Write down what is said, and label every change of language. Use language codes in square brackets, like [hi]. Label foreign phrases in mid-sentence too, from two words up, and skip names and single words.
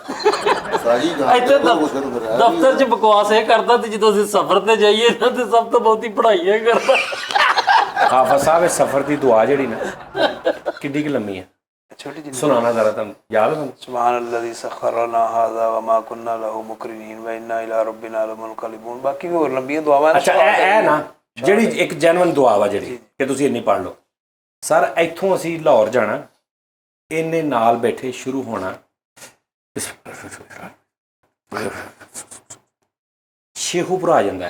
[pa] ਸਾਜੀ ਇੱਥੇ ਦਫ਼ਤਰ 'ਚ ਬਕਵਾਸ ਇਹ ਕਰਦਾ, ਤੇ ਜਦੋਂ ਅਸੀਂ ਸਫ਼ਰ ਤੇ ਜਾਈਏ ਨਾ ਤੇ ਸਭ ਤੋਂ ਬਹੁਤੀ ਪੜ੍ਹਾਈ ਇਹ ਕਰਦਾ। ਹਾਫਿਜ਼ ਸਾਹਿਬ, ਇਹ ਸਫ਼ਰ ਦੀ ਦੁਆ ਜਿਹੜੀ ਨਾ ਕਿੱਡੀ ਕਿ ਲੰਮੀ ਹੈ, ਛੋਟੀ ਜਿਹੀ ਸੁਣਾਣਾ ਜ਼ਰਾ, ਤੁਹਾਨੂੰ ਯਾਦ ਹੈ ਤੁਹਾਨੂੰ? [ar] سبحان الذي سخرنا هذا وما كنا له مقرنين وإنا إلى ربنا لمنقلبون. [pa] ਬਾਕੀ ਹੋਰ ਲੰਬੀਆਂ ਦੁਆਵਾਂ। ਅੱਛਾ, ਇਹ ਨਾ ਜਿਹੜੀ ਇੱਕ ਜੈਨੂਇਨ ਦੁਆ ਵਾ ਜਿਹੜੀ ਕਿ ਤੁਸੀਂ ਇੰਨੀ ਪੜ੍ਹ ਲਓ। ਸਰ, ਇੱਥੋਂ ਅਸੀਂ ਲਾਹੌਰ ਜਾਣਾ, ਇਹਨੇ ਨਾਲ ਬੈਠੇ ਸ਼ੁਰੂ ਹੋਣਾ, ਸ਼ੇਖੂਪੁਰ ਆ ਜਾਂਦਾ।